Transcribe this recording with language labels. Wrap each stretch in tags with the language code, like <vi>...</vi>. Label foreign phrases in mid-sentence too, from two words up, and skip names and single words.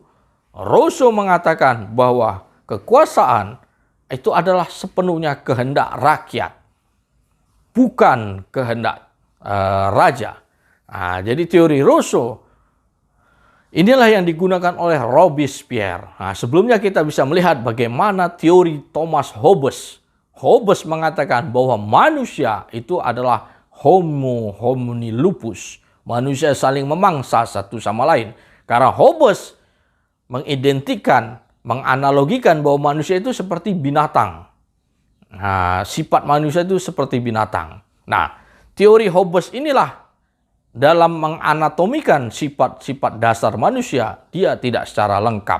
<id>Rousseau mengatakan bahwa kekuasaan itu adalah sepenuhnya kehendak rakyat, bukan kehendak raja. Jadi teori Rousseau inilah yang digunakan oleh Robespierre. Sebelumnya kita bisa melihat bagaimana teori Thomas Hobbes. Hobbes mengatakan bahwa manusia itu adalah</id> <la>homo homini lupus.</la> <id>Manusia saling memangsa satu sama lain. Karena Hobbes menganalogikan bahwa manusia itu seperti binatang. Sifat manusia itu seperti binatang. Nah, teori Hobbes inilah dalam menganatomikan sifat-sifat dasar manusia, dia tidak secara lengkap.</id>